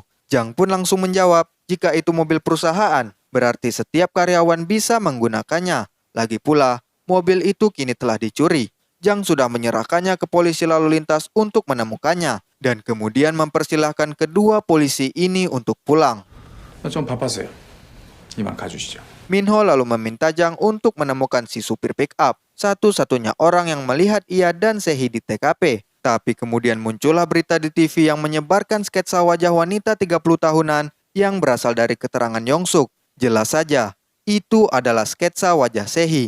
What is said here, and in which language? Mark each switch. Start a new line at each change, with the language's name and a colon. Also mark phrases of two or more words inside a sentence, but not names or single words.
Indonesian: Jang pun langsung menjawab, jika itu mobil perusahaan, berarti setiap karyawan bisa menggunakannya. Lagi pula, mobil itu kini telah dicuri. Jang sudah menyerahkannya ke polisi lalu lintas untuk menemukannya. Dan kemudian mempersilahkan kedua polisi ini untuk pulang.
Korean: 좀 바빠서요. 이만 가주시죠.
Indonesian: Minho lalu meminta Jang untuk menemukan si supir pick-up, satu-satunya orang yang melihat ia dan Sehi di TKP. Tapi kemudian muncullah berita di TV yang menyebarkan sketsa wajah wanita 30 tahunan yang berasal dari keterangan Yong-suk. Jelas saja, itu adalah sketsa wajah Sehi.